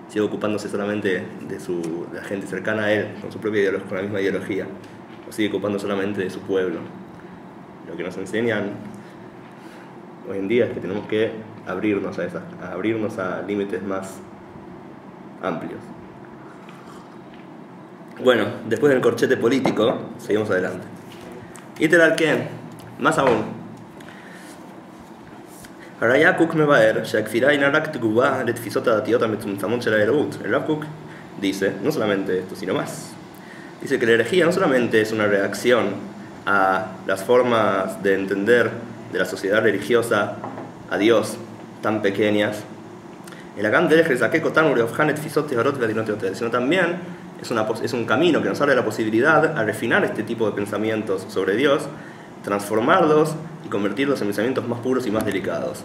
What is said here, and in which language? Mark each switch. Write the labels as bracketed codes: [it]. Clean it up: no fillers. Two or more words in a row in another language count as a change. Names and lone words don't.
[es] sigue ocupándose solamente de la gente cercana a él, con su propia ideología, con la misma ideología, o sigue ocupando solamente de su pueblo. Lo que nos enseñan hoy en día es que tenemos que abrirnos a límites más amplios. Bueno, después del corchete político, seguimos adelante. [he] יתר על כן, [es] más aún. [he] הראיה קוק מבאר שהכפירה אינה רק תגובה לתפיסות הדתיות המצומצמות של האלוהות. [es] El Rav Kook dice, no solamente esto, sino más. Dice que la herejía no solamente es una reacción a las formas de entender de la sociedad religiosa a Dios tan pequeñas, sino también es un camino que nos abre la posibilidad a refinar este tipo de pensamientos sobre Dios, transformarlos y convertirlos en pensamientos más puros y más delicados.